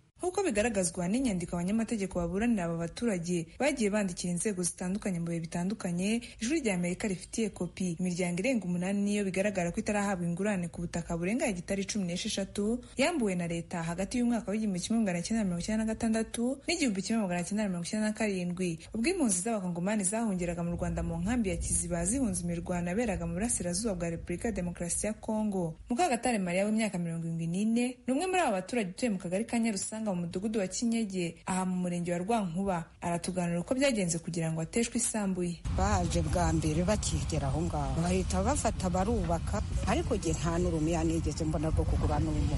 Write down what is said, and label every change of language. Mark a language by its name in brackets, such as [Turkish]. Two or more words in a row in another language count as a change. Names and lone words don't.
[Kinyarwanda] Nk'uko bigaragazwa n'inyandiko abanyamategeko baburanira aba baturage bagiye bandikira inzego zitandukanye mu bihe bitandukanye, Ijwi ry'Amerika rifitiye kopi imiryango irenga 8 niyo bigaragara ko itarahabwa ingurane ku butaka burenga hegitari 16 yambuwe na leta hagati y'umwaka w'igihumbi 1996 n'igihumbi 1997 ubwo impunzi z'abakongomani zahungiraga mu Rwanda mu nkambi ya Kiziba zihunze imirwano yaberaga mu burasirazuba bwa Repubulika ya Demokarasi ya Kongo. Mukagatare Maria w'imyaka 74 ni umwe muri aba baturage utuye mu kagari ka Nyarusanga umucanga mu mudugudu wa Kinyege aha mu murenge wa Rwankuba. Aratuganira uko byagenze kugira ngo ateshwe isambu ye. Baje bwa mbere bakigera aho ngaho bahita bafata barubaka, ariko jye nta n'urumiya nigeze mbona rwo kugura n'umuntu.